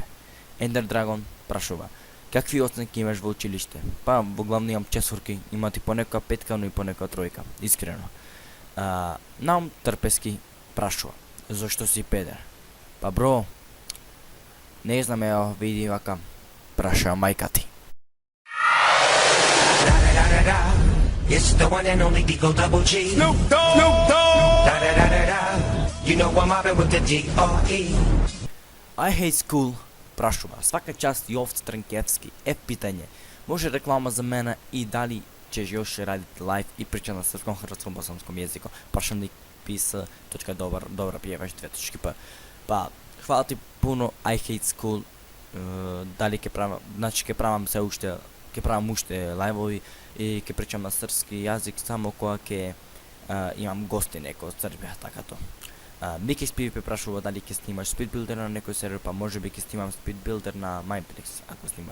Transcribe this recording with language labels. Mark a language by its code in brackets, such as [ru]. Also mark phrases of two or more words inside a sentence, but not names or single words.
[mk] Ендер Драгон прашува, какви оценки имаш во училиште? Па, во главно имам чесорки, има ти понекоја петка, но и понекоја тројка, искрено. Наум Трпески прашува, зошто си педер? Па бро, не знам, ево, види вака, праша мајка ти. [en] It's the one and only Digo Double G. Snoop Dogg. Da da da da da. You know I'm mobbing with the D.R.E. [mk] I hate school прашува, свака част Јовц Странкевски е питање. Може реклама за мене и дали ќе još радите лайв и [sr] прича на српском, хрватском, босанском [mk] јазико. Прашалник добра пиеваш 2.п. [sr] Па, хвала ти пуно, [mk] I hate school. Дали ќе правам, значи ќе правам уште лајвови и ќе причам на српски јазик само кога ќе имам гости некој од Србија, така то. Мики Спивипе прашува дали ќе снимаш Speedbuilder на некој сервер, па може би ќе снимам Speedbuilder на Mineplex, ако снимам.